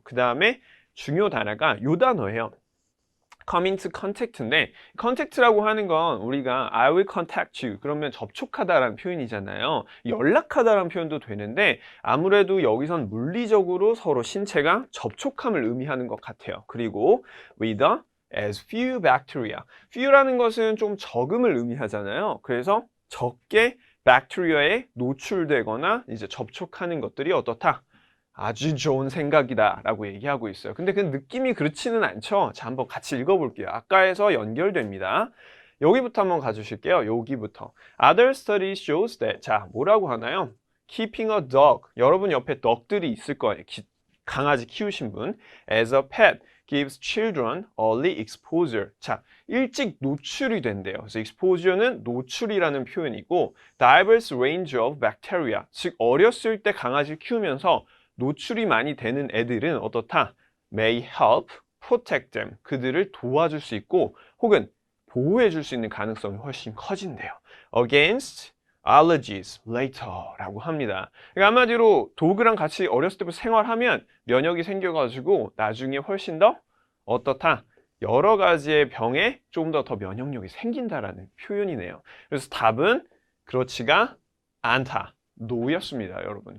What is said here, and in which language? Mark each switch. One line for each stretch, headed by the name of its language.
Korean: 그 다음에 중요 단어가 요 단어예요. come into contact인데, contact라고 하는 건 우리가
English: I will contact you
Korean: 그러면 접촉하다라는 표현이잖아요. 연락하다라는 표현도 되는데 아무래도 여기선 물리적으로 서로 신체가 접촉함을 의미하는 것 같아요.
English: 그리고 with as few bacteria.
Korean: few라는 것은 좀 적음을 의미하잖아요. 그래서 적게 박테리아에 노출되거나 이제 접촉하는 것들이 어떻다? 아주 좋은 생각이다 라고 얘기하고 있어요. 근데 그 느낌이 그렇지는 않죠. 자, 한번 같이 읽어볼게요. 아까에서 연결됩니다. 여기부터 한번 가주실게요. 여기부터.
English: Other studies shows that.
Korean: 자, 뭐라고 하나요?
English: Keeping a dog.
Korean: 여러분 옆에 덕들이 있을 거예요. 강아지 키우신 분.
English: As a pet gives children early exposure.
Korean: 자, 일찍 노출이 된대요. 그래서 exposure는 노출이라는 표현이고
English: diverse range of bacteria.
Korean: 즉 어렸을 때 강아지를 키우면서 노출이 많이 되는 애들은 어떻다?
English: may help protect them.
Korean: 그들을 도와줄 수 있고 혹은 보호해 줄 수 있는 가능성이 훨씬 커진대요.
English: against allergies later라고 합니다.
Korean: 그러니까 한마디로 도그랑 같이 어렸을 때부터 생활하면 면역이 생겨가지고 나중에 훨씬 더 어떻다? 여러 가지의 병에 조금 더 면역력이 생긴다라는 표현이네요. 그래서 답은 그렇지가 않다. no였습니다, 여러분.